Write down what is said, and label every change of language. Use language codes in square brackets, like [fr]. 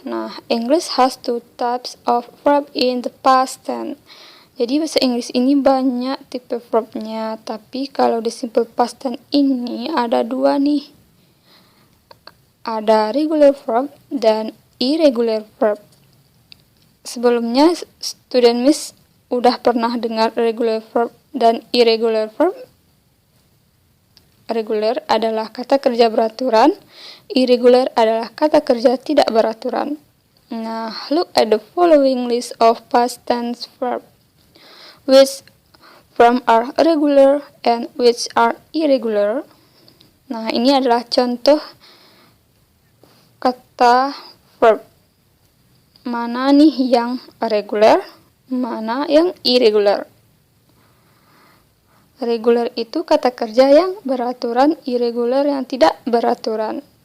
[en] Nah, English has 2 types of verb in the past tense. [id] Jadi bahasa Inggris ini banyak tipe verbnya, tapi kalau di simple past tense ini ada 2 nih. Ada regular verb dan irregular verb. Sebelumnya student Miss udah pernah dengar regular verb dan irregular verb. Regular adalah kata kerja beraturan, irregular adalah kata kerja tidak beraturan. [en] Nah, look at the following list of past tense verb. Which from are regular and which are irregular. [id] Nah, ini adalah contoh kata verb. Mana nih yang regular, mana yang irregular. Regular itu kata kerja yang beraturan, irregular yang tidak beraturan.